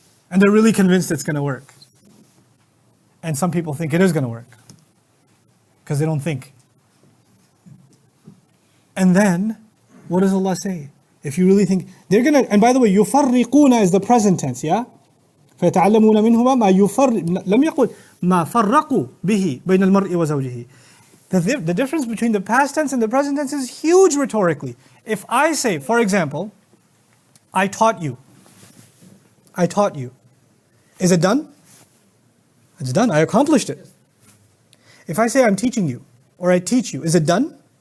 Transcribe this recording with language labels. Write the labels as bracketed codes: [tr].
[en] And they're really convinced it's going to work. And some people think it is going to work because they don't think. And then, what does Allah say? If you really think, they're going to, and by the way, يُفَرِّقُونَ is the present tense, yeah? [ar] فَيَتَعَلَّمُونَ مِنْهُمَا مَا لم يقل ما فرقوا به بين المرء وزوجه. [en] The difference between the past tense and the present tense is huge rhetorically. If I say, for example, I taught you. Is it done? It's done. I accomplished it. If I say I'm teaching you, or I teach you, is it done?